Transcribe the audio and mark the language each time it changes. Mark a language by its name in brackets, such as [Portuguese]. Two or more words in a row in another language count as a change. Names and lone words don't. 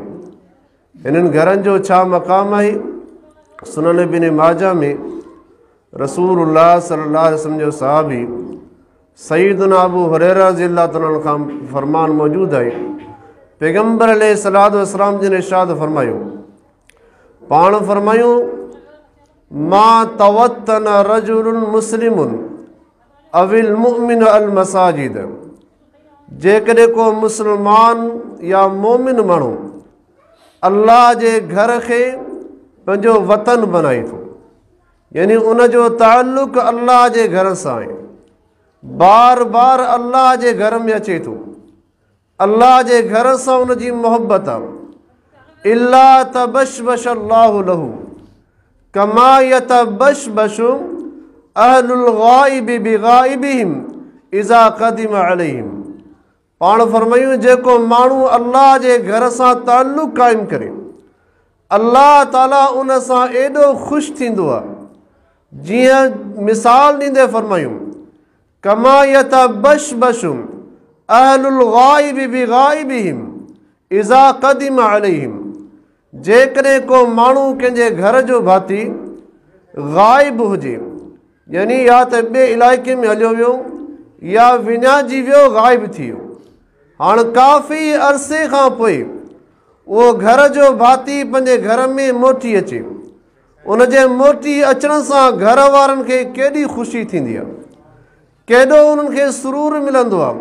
[Sindhi] हिननि घरनि जो छा मक़ाम आहे? सुनन इब्न माजा में रसूलुल्लाह [Arabic] صلى الله عليه وسلم [Sindhi] जो सहाबी सईदना अबू हुरैरा [Arabic] رضي الله عنه [Sindhi] खां फरमान मौजूद आहे। पैगंबर [Arabic] عليه الصلاة والسلام [Sindhi] जिन इरशाद फरमायो, पाण फरमायूं [Arabic] ما توطن رجل مسلم أول مؤمن المساجد. [Sindhi] जेकॾहिं को मुस्लमान या मोमिन माण्हू अल्लाह जे घर खे पंहिंजो वतन बनाए थो, यानी उन जो ताल्लुक़ अल्लाह जे घर सां आहे, बार बार अल्लाह जे घर में अचे थो, अल्लाह जे घर सां उन जी मोहबत आहे। [Arabic] إلا تبشبش الله له كما يتبشبش أهل الغائب بغائبهم إذا قدم عليهم. [Sindhi] पाण फरमायूं जेको माण्हू अल्लाह जे घर सां ताल्लुक़ क़ाइमु करे, अल्लाह ताला उन सां एॾो ख़ुशि थींदो आहे, जीअं मिसाल ॾींदे फरमायूं [Arabic] كما يتبشبش أهل الغائب بغائبهم إذا قدم عليهم. [Sindhi] जेकॾहिं को माण्हू कंहिंजे घर जो भाती गाइब हुजे, यानी या त ॿिए इलाइक़े में हलियो वियो या विञाइजी वियो, गाइब थी वियो, हाणे काफ़ी अरसे खां पोइ उहो घर जो भाती पंहिंजे घर में मोटी अचे, उन जे मोटी अचण सां घर वारनि खे केॾी ख़ुशी थींदी आहे, केॾो उन्हनि खे सुरूर मिलंदो आहे।